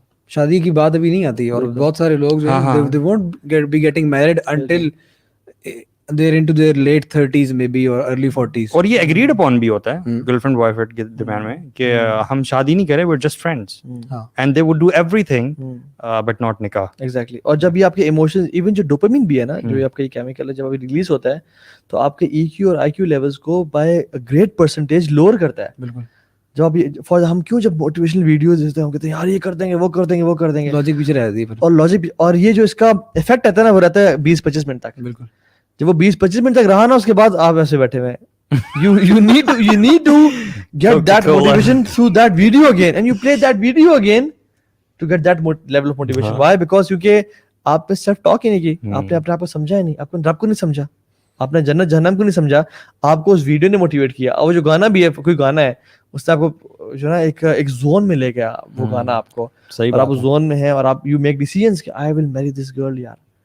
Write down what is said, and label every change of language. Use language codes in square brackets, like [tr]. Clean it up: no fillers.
[ur] شادی کی بات ابھی نہیں آتی, اور بہت سارے لوگ جو ہیں [en] they won't be getting married until they're into their late 30s maybe or early 40s. [ur] اور یہ [en] agreed upon بھی ہوتا ہے گرل فرینڈ بوائے فرینڈ [ur] کے درمیان میں کہ ہم شادی نہیں کرے, [en] we're just friends and they would do everything but not nikah. Exactly. [ur] اور جب یہ آپ کے ایموشنز, ایون جو ڈوپامین بھی ہے نا, جو آپ کا یہ کیمیکل ہے, جب ابھی ریلیز ہوتا ہے تو آپ کے ای کیو اور آئی کیو لیولز کو بائی گریٹ پرسنٹیج لوور کرتا ہے. بالکل. جب آپ ہم کیوں جب موٹیویشنل ویڈیوز دیکھتے ہیں ہم کہتے ہیں یار یہ کر دیں گے وہ کر دیں گے وہ کر دیں گے, لاجک پیچھے رہ جاتی ہے اور لاجک, اور یہ جو اس کا افیکٹ آتا ہے نا وہ رہتا ہے 20-25 منٹ تک. بالکل. جب وہ 20-25 منٹ تک رہا نا, اس کے بعد آپ ایسے بیٹھے ہوئے ہیں, [en] you need to get that motivation through that video again and you play that video again to get that level of motivation. Why? [ur] Because کیونکہ آپ نے [en] self talk [ur] ہی نہیں کی, آپ نے اپنے آپ کو سمجھا ہی نہیں, آپ نے رب کو نہیں سمجھا, آپ نے جنت جہنم کو نہیں سمجھا, آپ کو اس ویڈیو نے موٹیویٹ کیا. اور وہ جو گانا بھی ہے, کوئی گانا ہے, اس سے آپ کو جو نا ایک زون میں لے گیا وہ گانا آپ کو, اور آپ اس زون میں ہیں اور آپ [en] you make decisions [ur] کہ [en] I will marry this girl [ur] یار.